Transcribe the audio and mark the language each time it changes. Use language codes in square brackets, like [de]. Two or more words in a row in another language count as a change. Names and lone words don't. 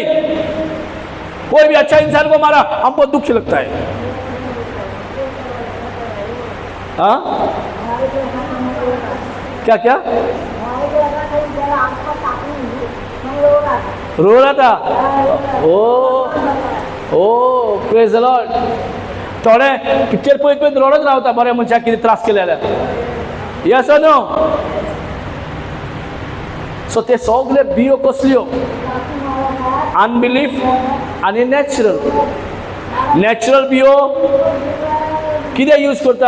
[hi] कोई भी अच्छा इंसान को मारा, हमको दुख लगता है। हाँ, क्या क्या रो रहा था? [en] O praise the Lord. [kok] थोडे पिक्चर पळयत पळयत रडत रावता बरे मनशाक कितें त्रास केले जाल्यार. [en] Yes or No? [kok] सो ते सगळे बियो कसल्यो? अनबिलीफ आनी नॅचरल. नॅचरल बियो कितें यूज करता?